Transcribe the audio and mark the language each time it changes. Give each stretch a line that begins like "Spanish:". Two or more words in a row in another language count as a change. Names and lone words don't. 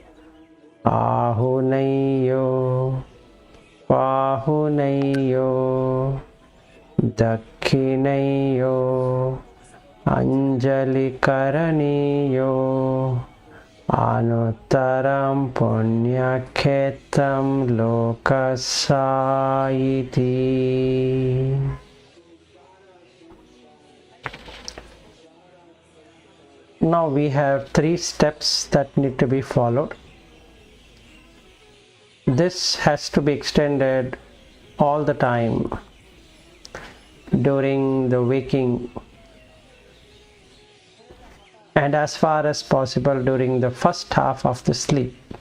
Pali: Ahuneyo Pahuneyo Dakhineyo Anjali Karaniyo Anuttaram Punyakhetam Lokasayiti.
English: Now we have 3 steps that need to be followed. This has to be extended all the time during the waking and as far as possible during the first half of the sleep.